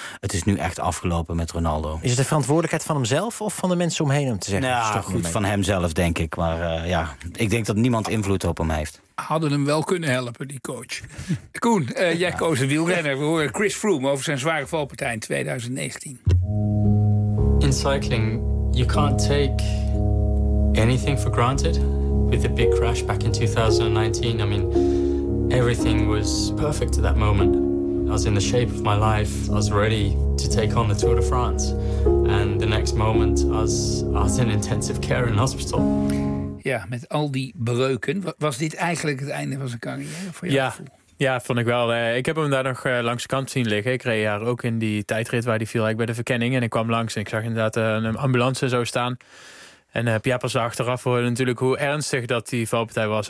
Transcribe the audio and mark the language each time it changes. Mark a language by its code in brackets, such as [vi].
[nl] Het is nu echt afgelopen met Ronaldo. Is het de verantwoordelijkheid van hemzelf of van de mensen omheen om te zeggen? Nou, goed, van hemzelf, denk ik. Maar ik denk dat niemand invloed op hem heeft. Hadden hem wel kunnen helpen, die coach. Koen, jij koos een wielrenner. We horen Chris Froome over zijn zware valpartij in 2019. [en] In cycling, you can't take anything for granted. With the big crash back in 2019, I mean, everything was perfect at that moment. I was in the shape of my life. I was ready to take on the Tour de France. And the next moment, I was in intensive care in hospital. [nl] Ja, met al die breuken, was dit eigenlijk het einde van zijn carrière voor jou? Ja. Ja, vond ik wel. Ik heb hem daar nog langs de kant zien liggen. Ik reed daar ook in die tijdrit waar hij viel bij de verkenning. En ik kwam langs en ik zag inderdaad een ambulance zo staan. En pas achteraf hoorde natuurlijk hoe ernstig dat die valpartij was.